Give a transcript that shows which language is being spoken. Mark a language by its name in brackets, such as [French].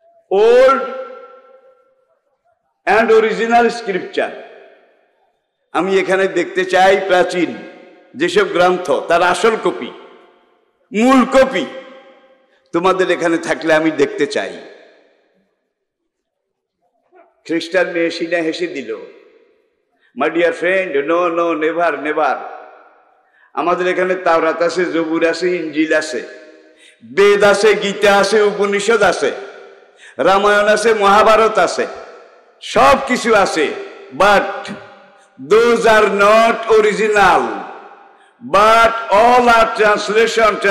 [English] Old and original scripture. [Bangla] আমি এখানে দেখতে চাই প্রাচীন যেসব গ্রন্থ, তার আসল কপি, মূল কপি তোমাদের এখানে থাকলে আমি দেখতে চাই। খ্রিস্টান মেয়ে শিনা হেসে দিল। [English] My dear friend, no, never. [Bangla] আমাদের এখানে তাওরাত আছে, জবুর আছে, ইঞ্জিল আছে, বেদ আছে, গীতা আছে, উপনিষদ আছে, রামায়ণ আছে, মহাভারত আছে, সব কিছু আছে। [English] But those are not original, but all are translation.